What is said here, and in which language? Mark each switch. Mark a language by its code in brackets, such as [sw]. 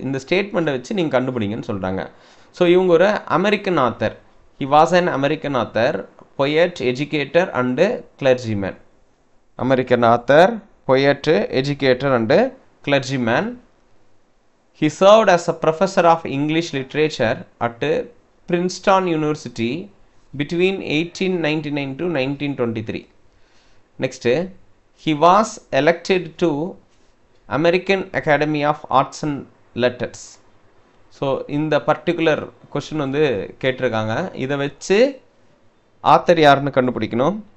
[ta] இந்த ஸ்டேட்மெண்ட்டை வச்சு நீங்கள் கண்டுபிடிங்கன்னு சொல்கிறாங்க. ஸோ இவங்க ஒரு American author. [en] He was an American author, poet, educator and clergyman. American author, poet, educator and clergyman. He served as a professor of English literature at Princeton University between 1899 to 1923. Next, he was elected to American Academy of Arts and Letters. [ta] So இந்த particular question வந்து கேட்டிருக்காங்க. இதை வச்சு author யாருன்னு கண்டுபிடிக்கணும்.